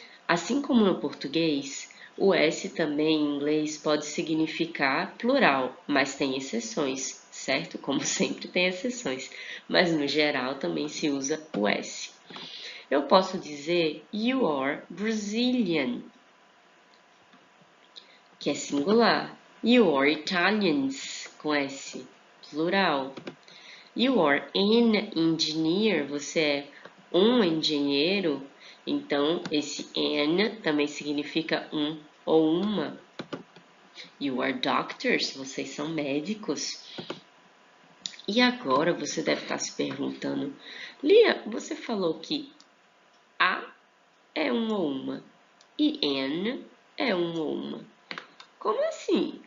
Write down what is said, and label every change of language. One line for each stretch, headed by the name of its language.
Portuguese: Assim como no português, o S também em inglês pode significar plural, mas tem exceções, certo? Como sempre tem exceções, mas no geral também se usa o S. Eu posso dizer
English: you are Brazilian,
Portuguese: que é singular.
English: You are Italians,
Portuguese: com S, plural.
English: You are an engineer,
Portuguese: você é um engenheiro, então esse an também significa um ou uma.
English: You are doctors,
Portuguese: vocês são médicos. E agora você deve estar se perguntando, Lia, você falou que a é um ou uma e an é um ou uma. Como assim?